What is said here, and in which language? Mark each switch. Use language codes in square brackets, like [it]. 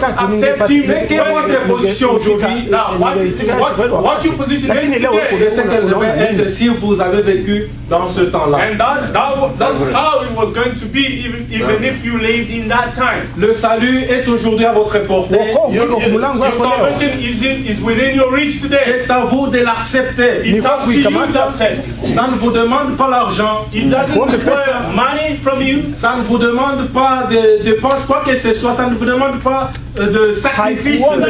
[fr] C'est quelle est votre position aujourd'hui? [en] What your position is today? [fr] C'est ce qu'elle devait être si vous avez vécu dans ce temps-là. [en] And that's how it was going to be even if you lived in that time. [fr] Le salut est aujourd'hui à votre portée. [en] Your salvation is within your reach today. [fr] C'est à vous de l'accepter. [en] It's up to you to accept. [fr] Ça ne vous demande pas l'argent. [en] It doesn't require money from you. [fr] Ça ne vous demande pas de dépenses, quoi que ce soit. Ça ne vous demande pas de sacrifice.